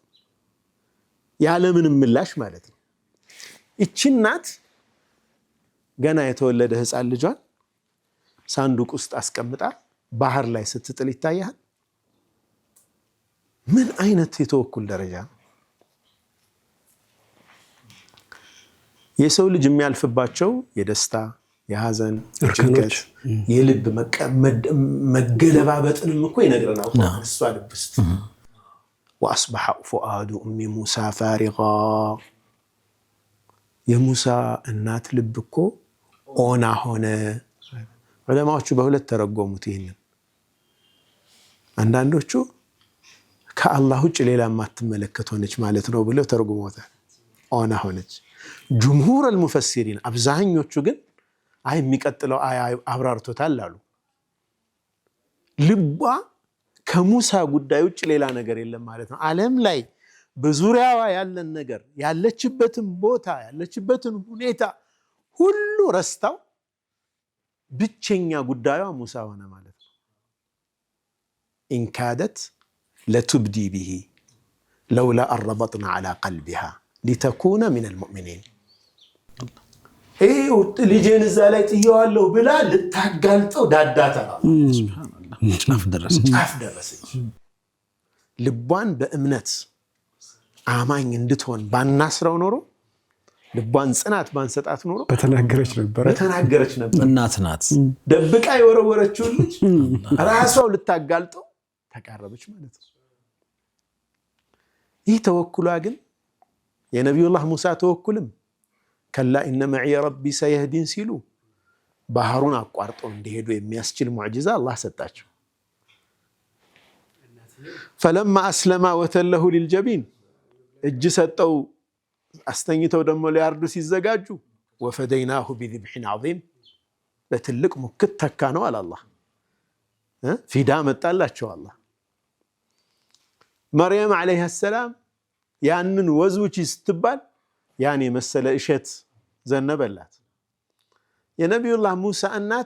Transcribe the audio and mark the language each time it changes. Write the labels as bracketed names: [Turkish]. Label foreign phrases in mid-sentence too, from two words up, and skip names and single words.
[Amharic] ያለምንም ምላሽ ማለት ነው። ይቺ እናት ገና የተወለደ ህፃን ልጇን ሳንዱቅ ውስጥ አስቀምጣ ባህር ላይ ስትጥል ይታያል። ምን አይነት የተወኩል ደረጃ! የሰው ልጅ የሚያልፍባቸው የደስታ የሐዘን ጭንቀት የልብ መገለባበጥንም እኮ ይነግረናል እሷ ልብ ውስጥ [Arabic] وأصبح فؤاد أم موسى فارغا [Amharic] የሙሳ እናት ልብ እኮ ኦና ሆነ ዑለማዎቹ በሁለት ተረጎሙት ይሄንን አንዳንዶቹ ከአላህ ውጭ ሌላ ማትመለከት ሆነች ማለት ነው ብለው ተርጉመውታል ኦና ሆነች [Arabic] جمهور المفسرين [Amharic] አብዛኞቹ ግን አይ የሚቀጥለው አብራርቶታል አሉ ልቧ ከሙሳ ጉዳይ ውጭ ሌላ ነገር የለም ማለት ነው ዓለም ላይ በዙሪያዋ ያለን ነገር ያለችበትን ቦታ ያለችበትን ሁኔታ ሁሉ ረስታው ብቸኛ ጉዳዩ ሙሳ ሆነ ማለት ነው [Arabic] إن كادت لتبدي به لولا أن ربطنا على قلبها لتكون من المؤمنين ايه [Amharic] ልጄን እዛ ላይ ጥየዋለሁ ብላ ልታጋልጠው ዳዳታ ጫፍ ደረሰች ልቧን በእምነት አማኝ እንድትሆን ባናስረው ኖሮ ልቧን ጽናት ባንሰጣት ኖሮ በተናገረች ነበር እናት ናት ደብቃ የወረወረችው ልጅ ራሷው ልታጋልጠው ተቃረበች ማለት ነው ይህ ተወኩሏ ግን የነብዩላህ ሙሳ ተወኩልም [Arabic] كلا إن معي ربي سيهدين [Amharic] ሲሉ ባህሩን አቋርጠው እንዲሄዱ የሚያስችል ሙዕጂዛ አላህ ሰጣቸው [Arabic] فلما أسلم وتله للجبين [Amharic] እጅ ሰጠው አስተኝተው ደሞ ሊያርዱ ሲዘጋጁ [Arabic] وفديناه بذبح عظيم [Amharic] በትልቅ ሙክት ተካ ነው አለ አላህ ፊዳ መጣላቸው አላህ መርየም [Arabic] عليها السلام [Amharic] ያንን ወዝውጪ ስትባል ያኔ መሰለ እሸት ዘነበላት የነብዩላህ ሙሳ እናት